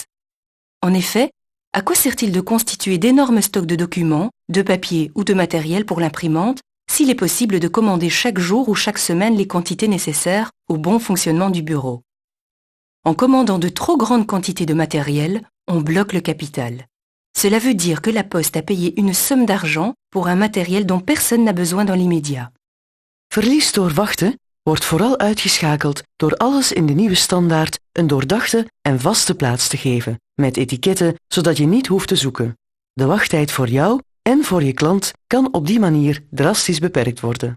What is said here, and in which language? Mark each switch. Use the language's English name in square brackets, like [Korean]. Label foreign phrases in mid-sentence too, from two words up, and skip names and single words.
[French] En effet, à quoi sert-il de constituer d'énormes stocks de documents, de papier ou de matériel pour l'imprimante s'il est possible de commander chaque jour ou chaque semaine les quantités nécessaires au bon fonctionnement du bureau? En commandant de trop grandes quantités de matériel, on bloque le capital. Cela veut dire que la Poste a payé une somme d'argent pour un matériel dont personne n'a besoin dans l'immédiat. [Dutch] Verlies door wachten wordt vooral uitgeschakeld door alles in de nieuwe standaard een doordachte en vaste plaats te geven, met etiketten zodat je niet hoeft te zoeken. De wachttijd voor jou en voor je klant kan op die manier drastisch beperkt worden.